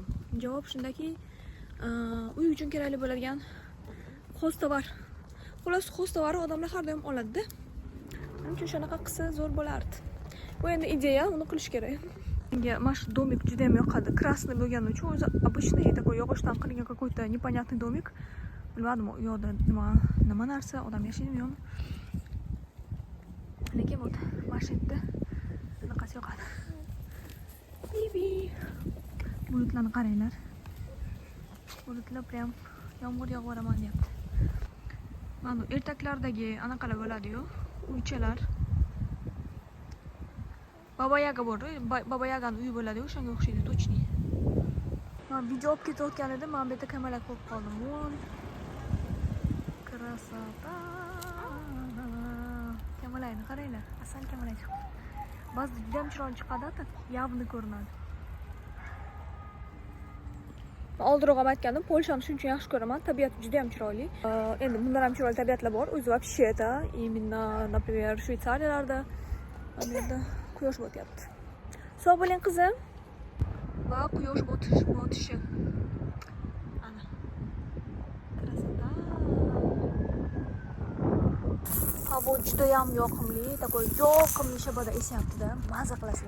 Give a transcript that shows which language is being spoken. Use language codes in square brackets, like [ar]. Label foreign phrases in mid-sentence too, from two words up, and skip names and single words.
[uz] Javob shundaki, uy uchun kerakli bo'ladigan xo'stovar. Xullas, xo'stovarni odamlar har doim oladi-da. Shuning uchun shunaqa qilsa zo'r bo'lardi. Bu endi ideya, uni qilish kerak. Menga mana shu domik juda ham yoqadi. Krasniy bo'lgani uchun o'zi [ru] обычный такой [uz] yog'ochdan qilingan [ru] какой-то непонятный домик. [uz] Bilmadim, u yoqda nima narsa, odam yashaydimi yo'qmi. Lekin bu mana shu yerda bunaqasi yoqadi. Bibi. Bulutlarni qaranglar. Bulutlar prям yomg'ir yog'varaman deyapti. Mana ertaklardagi anaqalar bo'ladi-yu, uychalar. Baba Yaga bor, Baba Yaganing uyi bo'ladi-yu, o'shanga o'xshaydi, точный. Men video olib ketayotgan edim, men bu yerda kamalak ko'rib qoldim. Voy. Krasota. Kamalakni qaranglar, asal kamalak chiqdi. Ba'zida juda ham chiroyli chiqadi, [ru] так явно [uz] ko'rinadi. Oldinroq ham aytgandim, Polshani shuning uchun yaxshi ko'raman, tabiati juda ham chiroyli. Endi bundan ham chiroyli tabiatlar bor, o'zi [ru] вообще это, именно, например, [uz] Shveysariyalarda bu yerda quyosh botyapti. Sog' bo'ling qizim. Va quyosh botishi. Ana. Krasota. Havo juda ham yoqimli, такой yoqimli shaboda esyapti-da, maza qilasizlar.